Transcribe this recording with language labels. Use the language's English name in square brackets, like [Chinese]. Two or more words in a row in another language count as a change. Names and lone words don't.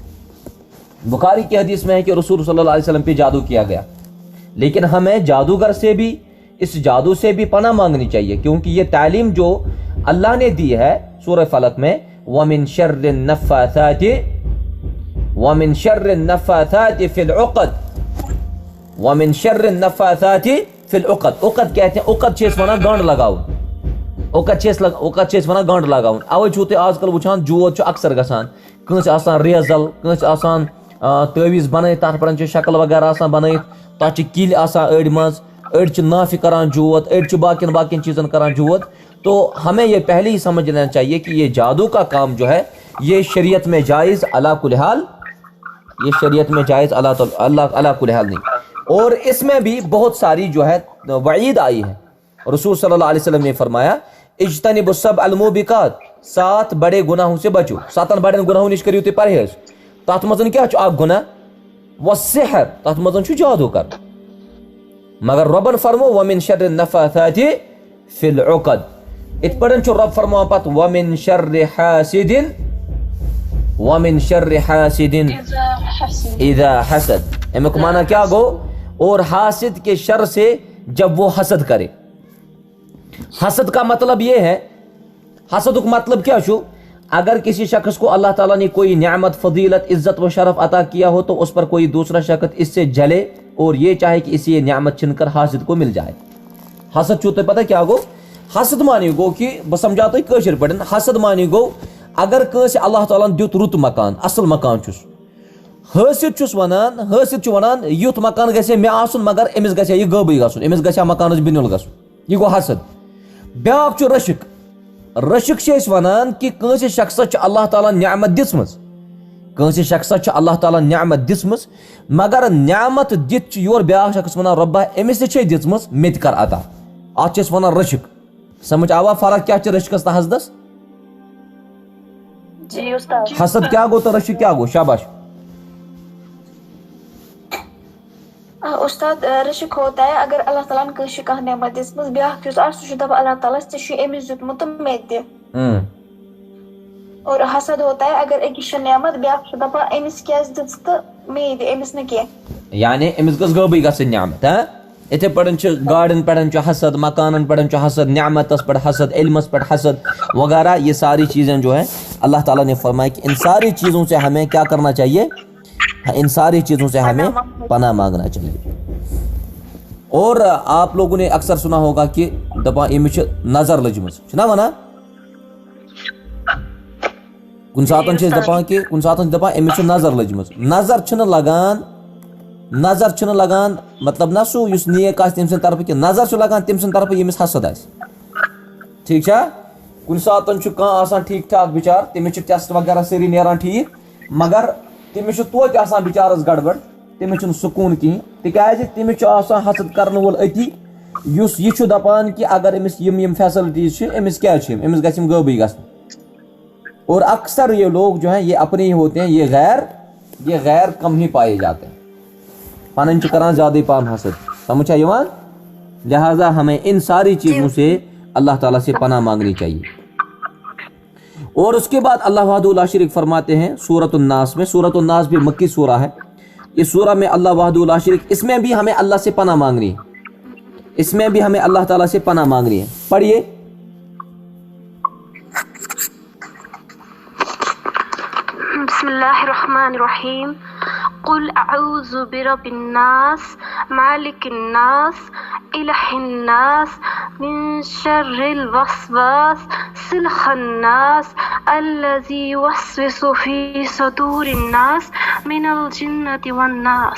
[Urdu] ہے کہ رسول صلی اللہ علیہ وسلم پہ جادو کیا گیا لیکن ہمیں جادوگر سے بھی اس جادو سے بھی پناہ مانگنی چاہیے کیونکہ یہ تعلیم جو اللہ نے دی ہے سورہ فلق میں [Arabic] وَمِن شَرِّ النَّفَّاثَاتِ فِي الْعُقَدِ [Urdu] عقد کہتے ہیں [Kashmiri] عقد چھِ أسۍ وَنان گنٛڈ لگاوُن اوے چھُو تُہۍ آز کل وٕچھان جود چھُ اکثر گژھان کٲنٛسہِ آسان ریزل کٲنٛسہِ آسان تٲویٖز بنٲیِتھ تتھ پٮ۪ٹھ چھِ شکل وغیرہ آسان بنٲیِتھ تتھ چھِ کِلۍ آسان أڑۍ منٛز أڑۍ چھِ نافہِ کران جود أڑۍ چھِ باقین چیزن کران جود [Urdu] تو ہمیں یہ پہلے ہی سمجھ لینا چاہیے کہ یہ جادو کا کام جو ہے یہ شریعت میں جائز [Arabic] علی کل حال [Urdu] یہ شریعت میں جائز [Arabic] علی کل حال [Urdu] نہیں اور اس میں بھی بہت ساری جو ہے وعید آئی ہے رسول صلی اللہ علیہ وسلم نے فرمایا [Arabic] اجتنبوا السبع الموبقات [Urdu] 7 بڑے گناہوں سے بچو 7 بڑے گناہوں [Kashmiri] نش کریو تُہۍ پرہیز تتھ منٛز کیاہ چھُ اکھ گناہ [Urdu] والسحر [Kashmiri] تتھ منٛز چھُ جادو کر مگر رۄبن فرمو [Arabic] ومن شر النفاثات فی العقد [Kashmiri] ات پٲٹھۍ چھُ رب فرماوان پتہٕ [Urdu] ومن [Arabic] شر حاسد اذا حسد [Kashmiri] امیُک معنی کیا گو [Urdu] اور حاسد کے شر سے جب وہ حسد کرے حسد کا مطلب یہ ہے حسد کا مطلب [Kashmiri] کیا چھو [Urdu] اگر کسی شخص کو اللہ تعالیٰ نے کوئی نعمت فضیلت عزت و شرف عطا کیا ہو تو اس پر کوئی دوسرا شخص اس سے جلے اور یہ چاہے کہ اسے یہ نعمت چھن کر حاسد کو مل جائے [Kashmiri] حسد چھو تو پتہ کیا گو حسد مانی گو کہ بہ سمجھاتا کٲشِر پٲٹھۍ حسد مانی گو اگر کٲنٛسہِ اللہ تعالیٰ دیُت رُت مکان اصل مکان چھُس حٲسد چھُس ونان یُتھ مکان گژھِ مےٚ آسُن مگر أمِس گژھِ یہِ غٲبٕے گژھُن أمِس گژھِ مکانس بِنیُل گژھُن یہِ گوٚو حسد بیٛاکھ چھُ رشک چھِ أسۍ ونان کہ کٲنٛسہِ شخصس چھِ اللہ تعالیٰ نعمت دِژمٕژ مگر نعمت دِتھ چھُ یورٕ بیٛاکھ شخص ونان رۄبا أمِس تہِ چھے دِژمٕژ مےٚ تہِ کر عطا اتھ چھِ أسۍ ونان رشک سمجھ آوا فرق کیا چھِ رشکس تہٕ حسدس حسد کیا گو تو رشک کیا گو شاباش [Urdu] استاد رشک ہوتا ہے اگر اللہ تعالیٰ نے [Kashmiri] کٲنٛسہِ کانٛہہ نعمت دِژمٕژ بیٛاکھ یُس آسہِ سُہ چھُ دپان اللہ تعالیٰ ژےٚ چھُے أمِس دیُتمُت تہٕ مےٚ تہِ [Urdu] اور حسد ہوتا ہے اگر [Kashmiri] أکِس چھِ نعمت بیٛاکھ چھُ دپان أمِس کیازِ دِژ تہٕ مے دِ أمِس نہٕ کینٛہہ یعنی أمِس گٔژھ غٲبٕے گژھٕنۍ نعمت یِتھے پٲٹھۍ چھِ گاڑٮ۪ن پٮ۪ٹھ چھُ حسد مکانن پٮ۪ٹھ چھُ حسد نعمتس پٮ۪ٹھ حسد علمس پٮ۪ٹھ حسد وغیرہ [Urdu] یہ ساری چیزیں جو ہے اللہ تعالیٰ نے فرمایا کہ ان ساری چیزوں سے ہمیں کیا کرنا چاہیے ان ساری چیزوں سے ہمیں پناہ مانگنا چاہیے اور آپ لوگوں نے اکثر سنا ہوگا کہ [Kashmiri] دپان أمِس چھِ نظر لٔجمٕژ چھُنا وَنان کُنہِ ساتہٕ چھِ أسۍ دپان کہ کُنہِ ساتہٕ چھِ دپان أمِس چھِ نظر لٔجمٕژ نظر چھُنہٕ لگان مطلب نہ سُہ یُس نیک آسہِ تٔمۍ سٕنٛدِ طرفہٕ کینٛہہ نظر چھُ لگان تٔمۍ سٕنٛدِ طرفہٕ ییٚمِس حسد آسہِ ٹھیٖک چھا کُنہِ ساتہٕ چھُ کانٛہہ آسان ٹھیٖک ٹھاک بِچار تٔمِس چھِ ٹیسٹ وغیرہ سٲری نیران ٹھیٖک مگر تٔمِس چھُ توتہِ آسان بِچارس گڑبڑ تٔمِس چھُنہٕ سکوٗن کِہیٖنۍ تِکیازِ تٔمِس چھُ آسان حسد کرن وول أتی یُس یہِ چھُ دپان کہ اگر أمِس یِم فیسلٹیٖز چھِ أمِس کیٛازِ چھِ أمِس گژھِ یِم غٲبٕے گژھٕنۍ [Urdu] اور اکثر یہ لوگ جو ہیں یہ اپنے ہی ہوتے ہیں یہ غیر کم ہی پائے جاتے ہیں [Kashmiri] پنن چھِ کران زیادٕ پہم حسد سمجھ چھا یِوان [Urdu] لہٰذا ہمیں ان ساری چیزوں سے اللہ تعالیٰ سے پناہ مانگنی چاہیے اور اس کے بعد [Arabic] اللہ وحدہ لا شریک [Urdu] فرماتے ہیں سورۃ الناس میں سورۃ الناس بھی مکی سورہ ہے اس سورہ میں [Arabic] اللہ وحدہ لا شریک [Urdu] اس میں بھی ہمیں اللہ سے پناہ مانگنی ہے اس میں بھی ہمیں اللہ تعالیٰ سے پناہ مانگنی ہے پڑھیے [Arabic] بسم اللہ الرحمن الرحیم قل اعوذ برب الناس مالک الناس الہ الناس من شر الوسواس الخناس الذی یوسوس فی صدور الناس من الجنۃ والناس.